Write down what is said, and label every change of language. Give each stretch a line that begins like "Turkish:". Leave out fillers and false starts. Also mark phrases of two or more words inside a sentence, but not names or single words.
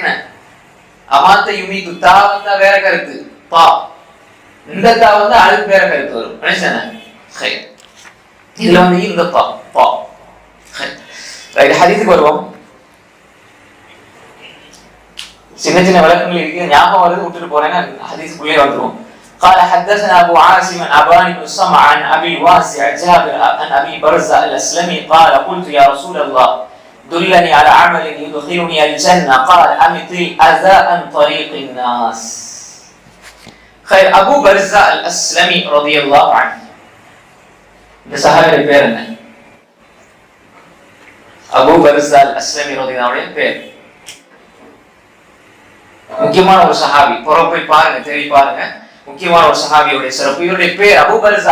Arabic: أمات يميت,
Tamil: தா வந்தா வேற கருத்து, பா இந்த தா அதுக்கு வேற கருத்து வரும். இதுல இந்த பா பா. ஹதீஸுக்கு வருவோம். சின்ன சின்ன விளக்கங்கள் இருக்கு, ஞாபகம் வருது, விட்டுட்டு போறேன்னா ஹதீஸுக்குள்ளே வந்துருவோம்.
Arabic: قال حدثنا أبو عاصم أبان بن سمع عن أبي الواسع جابر عن أبي برزة الأسلمي قال قلت يا رسول الله دلني على عمل يدخلني الجنة قال أمط الأذى عن طريق الناس. خير. أبو برزة الأسلمي رضي الله عنه.
Tamil: இந்த சஹாபியோட பேர் என்ன? அபூ பர்ஸா அல்-அஸ்லமி
Arabic: رضي الله عنه
Tamil: பேர். முக்கியமான ஒரு சஹாபி, போய் பாருங்க, தேடி பாருங்க. முக்கியமான ஒரு சஹாபியோட சிறப்பு. இவருடைய பேர் அபூ பர்ஸா.